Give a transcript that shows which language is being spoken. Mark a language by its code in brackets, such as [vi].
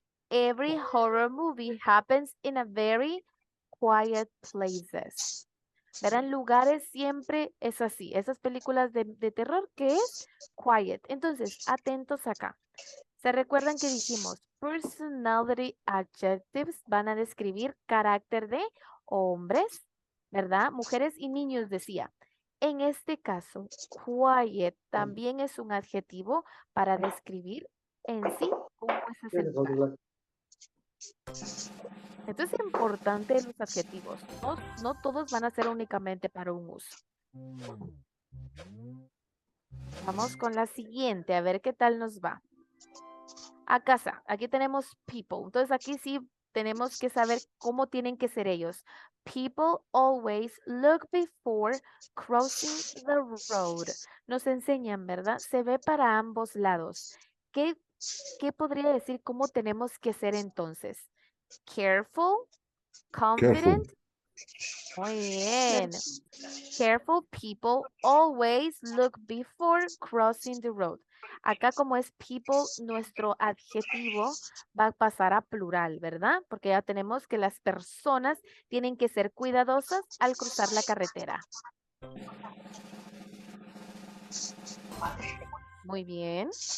[en] Every horror movie happens in a very quiet places. [es] Verán, lugares siempre es así. Esas películas de terror, ¿qué es? Quiet. Entonces, atentos acá. ¿Se recuerdan que dijimos personality adjectives van a describir carácter de hombres, ¿verdad? Mujeres y niños decía. En este caso, quiet también es un adjetivo para describir en sí cómo es ese lugar. Esto es importante los adjetivos. No todos van a ser únicamente para un uso. Vamos con la siguiente, a ver qué tal nos va. A casa, aquí tenemos people. Entonces aquí sí tenemos que saber cómo tienen que ser ellos. [en] People always look before crossing the road. [es] Nos enseñan, ¿verdad? Se ve para ambos lados. ¿Qué podría decir cómo tenemos que ser entonces? Careful, confident. Muy bien. [en] Careful people always look before crossing the road. [es] Acá como es people, nuestro adjetivo va a pasar a plural, ¿verdad? Porque ya tenemos que las personas tienen que ser cuidadosas al cruzar la carretera. Muy bien.